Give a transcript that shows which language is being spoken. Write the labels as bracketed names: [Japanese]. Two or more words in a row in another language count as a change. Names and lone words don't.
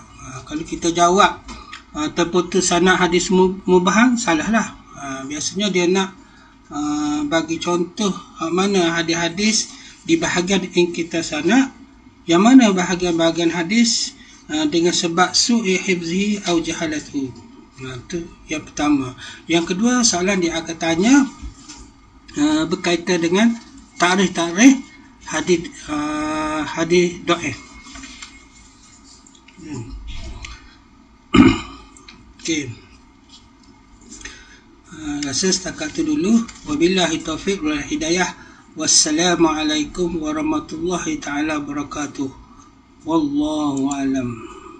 [Malay] Kalau kita jawab terputus sanad hadis mubham, salahlah. Biasanya dia nak bagi contoh mana hadis-hadis di bahagian [Arabic] انقطاع السند, [Malay] yang mana bahagian-bahagian hadis dengan sebab [Arabic] سوء حفظه أو جهالته. [Malay] Itu yang pertama. Yang kedua, soalan dia akan tanya berkaitan dengan tarikh hadis dhaif. Okey. Rasa setakat tu dulu. [Arabic] وبالله التوفيق والهداية. والسلام عليكم ورحمة الله تعالى وبركاته. والله أعلم.